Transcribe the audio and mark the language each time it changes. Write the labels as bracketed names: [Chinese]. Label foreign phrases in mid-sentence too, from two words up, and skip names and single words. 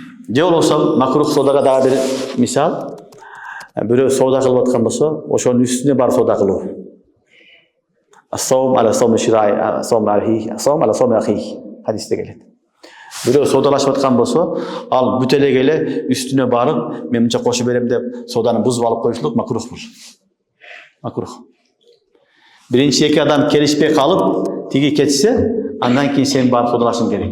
[Kyrgyz] Же болбосо макрух содага дагы бир мисал. Бирөө соода кылып аткан болсо, ошонун үстүнө барып соода кылуу. [Arabic] السوم على سوم الشراء، السوم على سوم أخيه [Kyrgyz] hadисте келет. Бирөө соодалашып аткан болсо, ал бүт эле келе үстүнө барып, мен мынча кошуп берем деп сооданы бузуп алып коюшлук макрух бул. Макрух. Биринчи эки адам келишпей калып, тиги кетсе, андан кийин сен барып соодалашың керек.